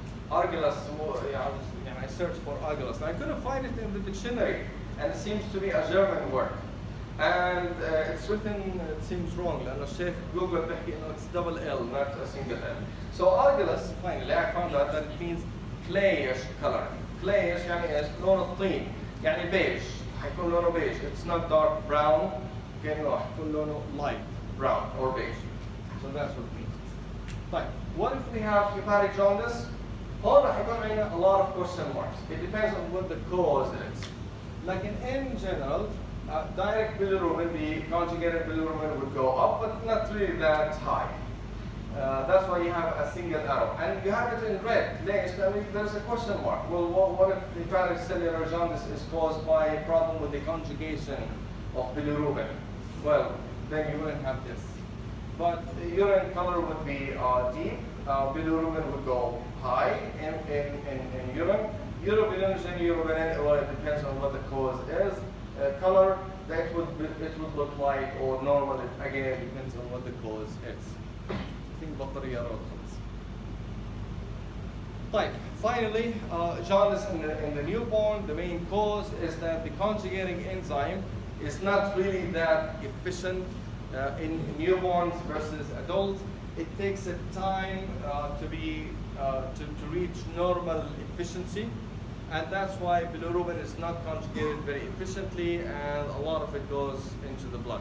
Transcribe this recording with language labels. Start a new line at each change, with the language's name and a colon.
English: Argillus, I searched for argillus, and I couldn't find it in the dictionary, and it seems to be a German word. And it's written, it seems wrong,
Arabic: لأنه الشيخ جوجل بيحكي إنه
English: it's double L, not a single L. So argillus, finally, I found out that it means clayish color.
Arabic: Clayish يعني إيش؟ لون الطين، يعني beige. حيكون لونه beige.
English: It's not dark brown.
Arabic: كأنه حيكون لونه
English: light brown or beige. So that's what it means. Right. What if we have hepatic jaundice?
Arabic: هون راح يكون عندنا
English: a lot of question marks. It depends on what the cause is. Like in general, direct bilirubin, the conjugated bilirubin would go up, but not really that high. That's why you have a single arrow. And you have it in red. There's a question mark. Well, what if hepatic cellular jaundice is caused by a problem with the conjugation of bilirubin? Well, then you wouldn't have this. But the urine color would be deep. Bilirubin would go high in urine. Urobilinogen, urobilin, well, it depends on what the cause is. Color, it would look light or normal. Again, it depends on what the cause is. I think
Arabic: بطارية روت خلاص.
English: طيب, finally, jaundice in the newborn, the main cause is that the conjugating enzyme is not really that efficient in newborns versus adults. It takes a time to reach normal efficiency, and that's why bilirubin is not conjugated very efficiently, and a lot of it goes into the blood.